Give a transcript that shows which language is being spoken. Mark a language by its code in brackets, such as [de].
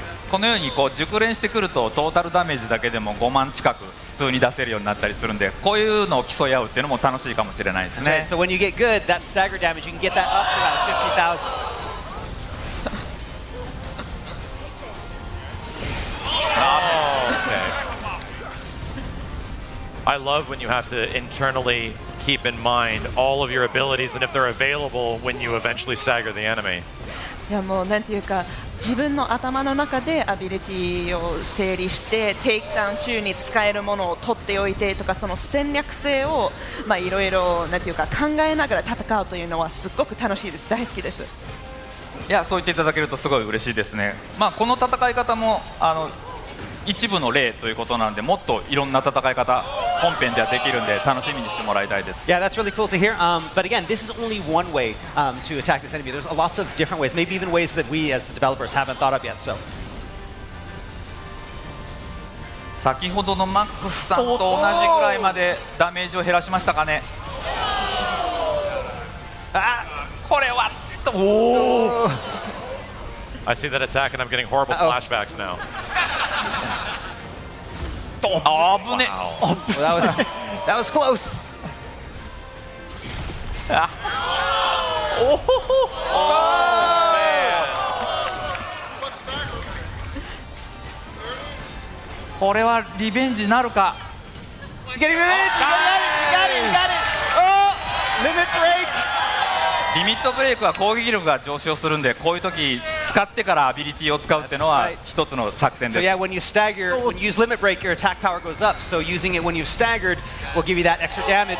[ja] このようにこう熟練してくるとトータルダメージだけでも5万近く普通に出せるようになったりするんで、こういうのを競い合うっていうのも楽しいかもしれないですね。 [en] So when you get good, that stagger damage, you can get that up to about 50,000. I love when you have to internally keep in mind all of your abilities and if they're available when you eventually stagger the enemy. [ja] いやもうなんていうか自分の頭の中でアビリティを整理してテイクダウン中に使えるものを取っておいてとか、その戦略性をいろいろなんていうか考えながら戦うというのはすごく楽しいです。大好きです。いや、そう言っていただけるとすごい嬉しいですね。まあこの戦い方も一部の例ということなんで、もっといろんな戦い方本編ではできるんで楽しみにしてもらいたいです。 [en] Yeah, that's really cool to hear. But again, this is only one way to attack this enemy. There's lots of different ways, maybe even ways that we as the developers haven't thought of yet. So. [ja] 先ほどのマックスさんと同じぐらいまでダメージを減らしましたかね。これはおお。 [en] I see that attack and I'm getting horrible flashbacks now. [ja] あぶね。 [en] That was close. おほほ。 [ja] これはリベンジなるか。 [en] Getting revenge. You got it. You got it. Oh, limit break. [ja] リミットブレイクは攻撃力が上昇するんで、こういう時使ってからアビリティを使うっていうのは一つの作戦です。 [en] So yeah, when you stagger, when you use limit break, your attack power goes up. So using it when you've staggered will give you that extra damage.